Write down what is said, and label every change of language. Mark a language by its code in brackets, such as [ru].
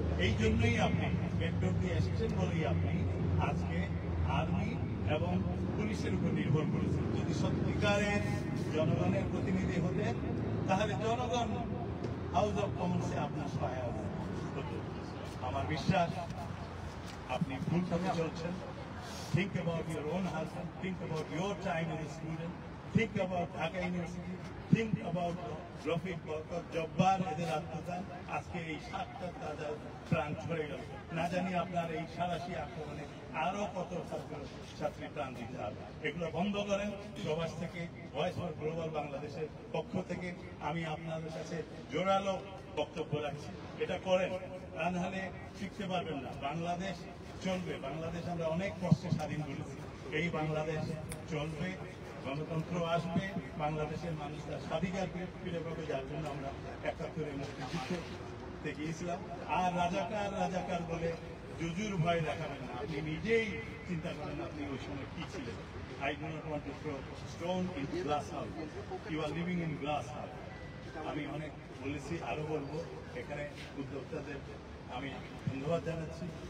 [bn] এই জন্যই আপনি ব্যাকডোর দিয়ে এসেছেন বলেই আপনি আজকে আর্মি এবং পুলিশের উপর নির্ভর করেছেন। যদি সত্যিকারের জনগণের প্রতিনিধি হতেন তাহলে জনগণ হাউস অব কমন্সে আপনার সহায়ক হতো। আমার বিশ্বাস আপনি ভুল পথে চলছেন। [en] Think about your own husband, think about your time as a student, think about Dhaka University, think about Rafiq Barkat Jabbar, [bn] এদের আত্মদান। আজকে এই 7টা তাজা প্রাণ ঝরে গেল। না জানি আপনার এই সারাশি আক্রমণে আরো কত ছাত্রী প্রাণ দিতে হবে। এগুলো বন্ধ করেন। প্রবাস থেকে ভয়েস ফর গ্লোবাল বাংলাদেশের পক্ষ থেকে আমি আপনাদের কাছে জোরালো বক্তব্য রাখছি, এটা করেন। তা নাহলে শিখতে পারবেন না। বাংলাদেশ চলবে। বাংলাদেশ আমরা অনেক কষ্টে স্বাধীন করেছি। এই বাংলাদেশ চলবে, গণতন্ত্র আসবে, বাংলাদেশের মানুষরা স্বাধিকার ফিরে পাবে, যার জন্য আমরা 71-এ মুক্তিযুদ্ধে গিয়েছিলাম। আর রাজাকার রাজাকার বলে জুজুর ভয় দেখাবেন না। আপনি নিজেই চিন্তা করেন আপনি ওই সময় কি ছিলেন। [en] I do not want to throw stone in glass house. You are living in glass house. [bn] আমি অনেক বলেছি, আরো বলবো। এখানে উদ্যোক্তাদের আমি ধন্যবাদ জানাচ্ছি।